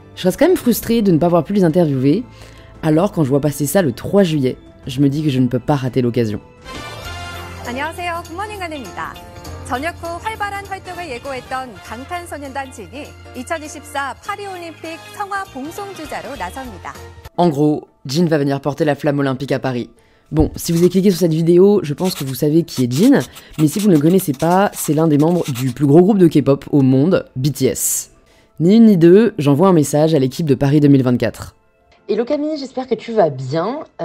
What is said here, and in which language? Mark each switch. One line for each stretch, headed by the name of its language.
French: Je reste quand même frustrée de ne pas avoir pu les interviewer, alors quand je vois passer ça le 3 juillet, je me dis que je ne peux pas rater l'occasion.
Korean: 안녕하세요. 굿모닝 안입니다. 전역 후 활발한 활동을 예고했던 방탄소년단 진이 2024 파리올림픽 성화 봉송주자로 나섭니다.
French: En gros, Jin va venir porter la flamme olympique à Paris. Bon, si vous avez cliqué sur cette vidéo, je pense que vous savez qui est Jin, mais si vous ne le connaissez pas, c'est l'un des membres du plus gros groupe de K-pop au monde, BTS. Ni une ni deux, j'envoie un message à l'équipe de Paris 2024. Hello Camille, j'espère que tu vas bien.